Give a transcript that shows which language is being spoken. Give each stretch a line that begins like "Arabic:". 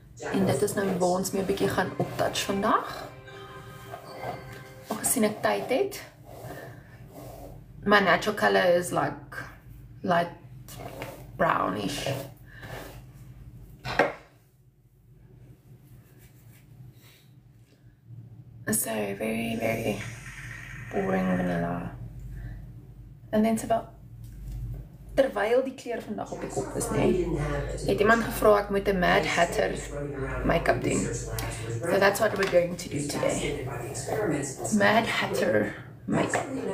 Afrikaans: En dit is nou waar ons mee 'n bietjie gaan optouch vandag. Aangesien ek tyd het.
English: My natural color is like light brownish. So very, very boring vanilla.
Afrikaans: En dan terwyl die kleur vandag op die kop is, nee, het iemand gevra ek moet 'n Mad Hatter make-up doen.
English: So that's what we're going to do today. Mad Hatter makeup.